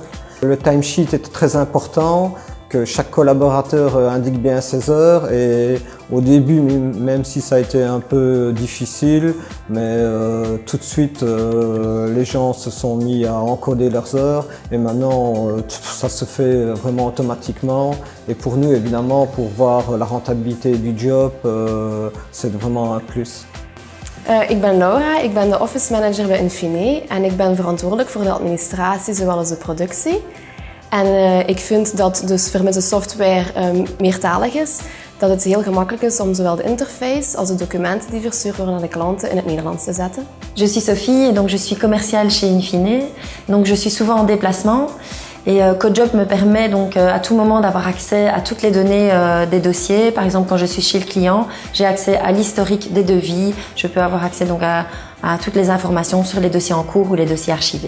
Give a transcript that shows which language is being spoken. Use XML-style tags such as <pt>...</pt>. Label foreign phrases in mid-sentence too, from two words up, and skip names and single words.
<fr>Le timesheet est très important, que chaque collaborateur indique bien ses heures et au début, même si ça a été un peu difficile, mais tout de suite les gens se sont mis à encoder leurs heures et maintenant ça se fait vraiment automatiquement et pour nous évidemment pour voir la rentabilité du job c'est vraiment un plus.</fr> <nl>Ik ben Laura, ik ben de</nl> <en>office manager</en> <nl>bij Infine en ik ben verantwoordelijk voor de administratie zowel als de productie. En ik vind dat dus vermits de software meertalig is, dat het heel gemakkelijk is om zowel de interface als de documenten die verstuurd worden aan de klanten in het Nederlands te zetten.</nl> <fr>Je suis Sophie et donc je suis commerciale chez Infine, donc je suis souvent en déplacement. Et CoJob me permet donc à tout moment d'avoir accès à toutes les données des dossiers. Par exemple, quand je suis chez le client, j'ai accès à l'historique des devis. Je peux avoir accès donc à toutes les informations sur les dossiers en cours ou les dossiers archivés.</fr>